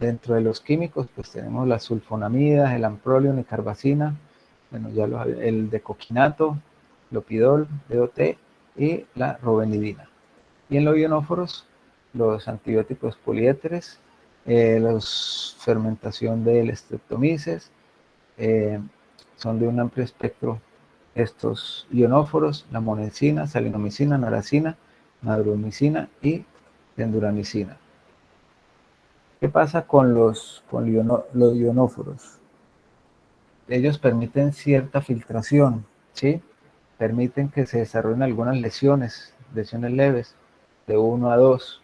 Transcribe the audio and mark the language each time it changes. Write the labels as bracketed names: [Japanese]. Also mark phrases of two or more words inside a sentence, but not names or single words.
[Spanish] Dentro de los químicos, pues tenemos las sulfonamidas, el amprolium y carbazina, bueno, ya el decoquinato, lopidol, DOT y la robenidina. Y en los ionóforos, los antibióticos poliéteres, la fermentación del streptomyces, son de un amplio espectro estos ionóforos, la monensina, salinomicina, naracina, madromicina y denduramicina. ¿Qué pasa con los ionóforos? Ellos permiten cierta filtración, ¿sí? Permiten que se desarrollen algunas lesiones leves, de 1 a 2.